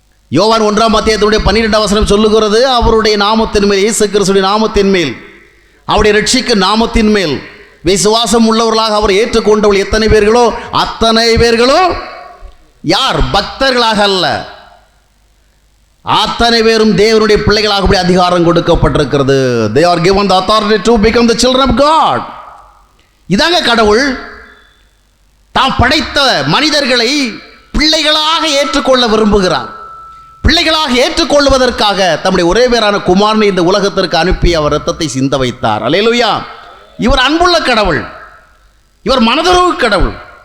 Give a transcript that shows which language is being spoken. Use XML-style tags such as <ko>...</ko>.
<ta>யோவான் 1:12 சொல்லுகிறது, அவருடைய நாமத்தின் மேல், இயேசு கிறிஸ்துவின் நாமத்தின் மேல், அவருடைய ரட்சிக்கும் நாமத்தின் மேல் விசுவாசம் உள்ளவர்களாக அவர் ஏற்றுக்கொண்டவர்கள் எத்தனை பேர்களோ அத்தனை பேர்களோ யார்? பக்தர்களாக அல்ல, அத்தனை பேரும் தேவனுடைய பிள்ளைகளாக அதிகாரம் கொடுக்கப்பட்டிருக்கிறது.</ta> <en>They are given the authority to become the children of God.</en> <ta>இதாங்க கடவுள் தாம் படைத்த மனிதர்களை பிள்ளைகளாக ஏற்றுக்கொள்ள விரும்புகிறார். பிள்ளைகளாக ஏற்றுக்கொள்வதற்காக தம்முடைய ஒரே பேரான குமாரனை இந்த உலகத்திற்கு அனுப்பி அவர் இரத்தத்தை சிந்த வைத்தார். அல்லேலூயா. இவர் அன்புள்ள கடவுள், இவர் மனதுறவு கடவுள்.</ta>